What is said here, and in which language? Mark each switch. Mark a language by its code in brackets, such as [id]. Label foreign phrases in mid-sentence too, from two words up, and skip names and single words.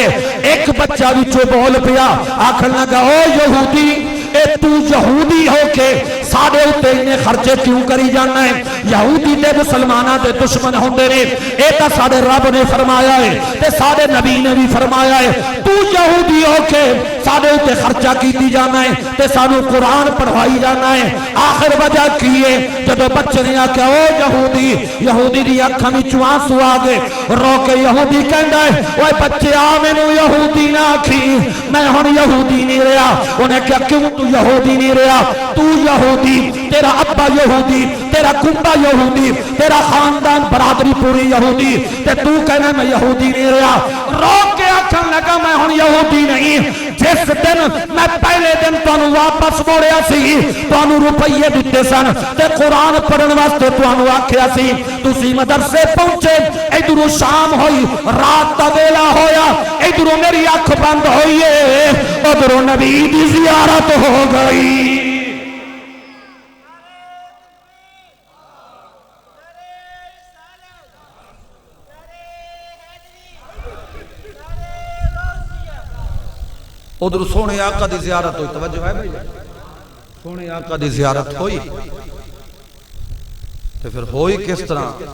[pa] ایک بچہ وچوں بول پیا، آکھن لگا او یہودی، اے تو یہودی ہو کے ساڑے اتے انہیں خرچے کیوں کری جانا ہے؟ یہودی تے مسلمانہ دے دشمن ہوندے نے، اے تا ساڑے رب نے فرمایا ہے تے ساڑے نبی نے بھی فرمایا ہے، تو یہودی ہو کے ساڑے اتے خرچہ کیتی جانا ہے تے سانو قرآن پڑھوائی جانا ہے۔ آخر وجہ کیے جب بچے نے آکھا او یہودی، یہودی دی اکھاں وچوں آنسو آ گئے، رو کے یہودی کہندا ہے اوے بچے آ مینوں یہودی نہ آکھی، میں ہن یہودی نہیں رہا۔ انہیں کہا کیوں تو یہودی نہیں رہا؟ تو یہودی، تیرا ابا یہودی، تیرا کنبا یہودی، تیرا خاندان برادری پوری یہودی، تے تو کہنا میں یہودی نہیں رہا۔ رو کے آکھن لگا میں ہن یہودی نہیں، جس دن میں پہلے دن تانوں واپس موڑیا سی، تانوں روپیے دتے سن تے قرآن پڑھن واسطے تانوں آکھیا سی، تسی مدرسے پہنچے، ادھروں شام ہوئی، رات دا ویلا ہویا، ادھروں میری اکھ بند ہوئی ہے، ادھروں نبی دی زیارت ہو گئی۔ ادھر سونے آقا دی زیارت ہوئی، توجہ ہے بھائی، سونے آقا دی زیارت ہوئی تو پھر ہوئی کس طرح؟